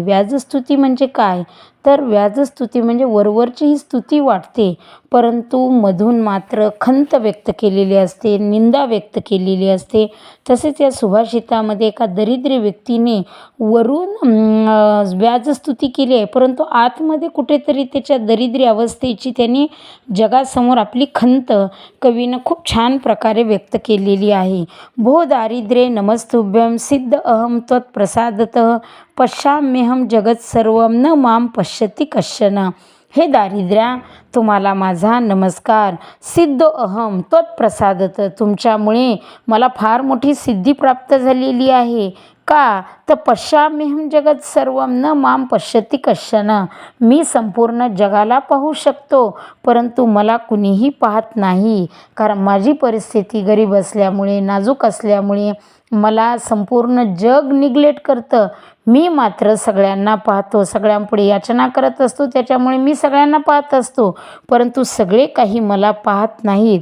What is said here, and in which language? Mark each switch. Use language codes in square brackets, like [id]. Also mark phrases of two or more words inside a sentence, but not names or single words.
[mr] व्याजस्तुती म्हणजे काय? तर व्याजस्तुती म्हणजे वरवरची ही स्तुती वाटते, परंतु मधून मात्र खंत व्यक्त केलेली असते, निंदा व्यक्त केलेली असते. तसेच या सुभाषितामध्ये एका दरिद्री व्यक्तीने वरून व्याजस्तुती केली आहे, परंतु आतमध्ये कुठेतरी त्याच्या दरिद्री अवस्थेची त्यांनी जगासमोर आपली खंत कवीनं खूप छान प्रकारे व्यक्त केलेली आहे. [sa] भो दारिद्र्ये नमस्तुभ्यं सिद्ध अहम त्वत्प्रसादतः पश्याम्यहं जगत सर्वं न माम पश्यति कश्चन. [mr] हे दारिद्र्या, तुम्हाला माझा नमस्कार. [sa] सिद्ध अहम त्वत्प्रसादत, [mr] तुमच्यामुळे मला फार मोठी सिद्धी प्राप्त झालेली आहे. का तर [sa] पश्याम्यहं जगत सर्वं न माम पश्यति कश्चन, [mr] मी संपूर्ण जगाला पाहू शकतो, परंतु मला कुणीही पाहत नाही. कारण माझी परिस्थिती गरीब असल्यामुळे, नाजूक असल्यामुळे मला संपूर्ण जग निग्लेक्ट करतं. मी मात्र सगळ्यांना पाहतो, सगळ्यांपुढे याचना करत असतो, त्याच्यामुळे मी सगळ्यांना पाहत असतो, परंतु सगळे काही मला पाहत नाहीत.